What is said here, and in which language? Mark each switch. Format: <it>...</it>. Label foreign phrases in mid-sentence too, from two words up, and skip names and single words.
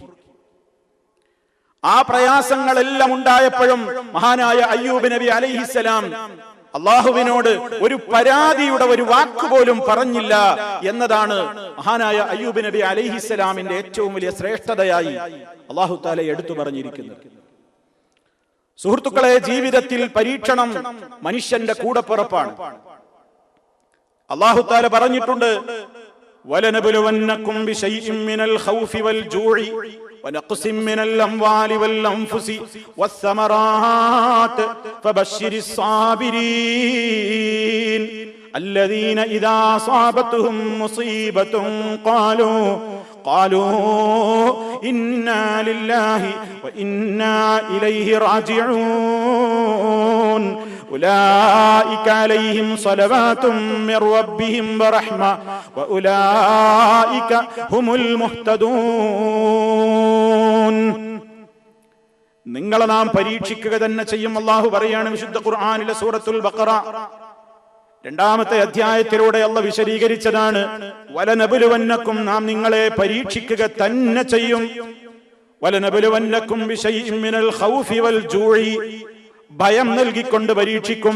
<ml>ആ പ്രയാസങ്ങളെല്ലാം ഉണ്ടായപ്പോഴും മഹാനായ അയ്യൂബ് നബി അലൈഹിസ്സലാം അള്ളാഹുവിനോട് ഒരു പരാതിയുടെ ഒരു വാക്കുപോലും പറഞ്ഞില്ല എന്നതാണ് മഹാനായ അയ്യൂബ് നബി അലൈഹിസ്സലാമിന്റെ ഏറ്റവും വലിയ ശ്രേഷ്ഠതയായി അള്ളാഹു തആല എടുത്തു പറഞ്ഞിരിക്കുന്നത്. സുഹൃത്തുക്കളെ, ജീവിതത്തിൽ പരീക്ഷണം മനുഷ്യന്റെ കൂടപ്പിറപ്പാണ്. അള്ളാഹു തആല പറഞ്ഞിട്ടുണ്ട്,</ml> <ar>ولنبلونكم بشيء من الخوف والجوع ونقص من الأموال والأنفس والثمرات فبشر الصابرين الذين إذا أصابتهم مصيبة قالوا إنا لله وإنا إليه راجعون أولئك عليهم صلوات من ربهم ورحمة وأولئك هم المهتدون.</ar> <ml>നിങ്ങളെ നാം പരീക്ഷിക്കുക തന്നെ ചെയ്യും. അല്ലാഹു പറയാണ് വിശുദ്ധ ഖുർആനിലെ സൂറത്തുൽ ബഖറ 2-ാമത്തെ അധ്യായത്തിലൂടെ അല്ലാഹു വിശദീകരിച്ചതാണ്, വലനബ്ലുവന്നകും, നാം നിങ്ങളെ പരീക്ഷിക്കുക തന്നെ ചെയ്യും.</ml> <ar>ولنبلونكم بشيء من الخوف والجوع,</ar> <ml>ഭയം നൽകിക്കൊണ്ട് പരീക്ഷിക്കും.</ml>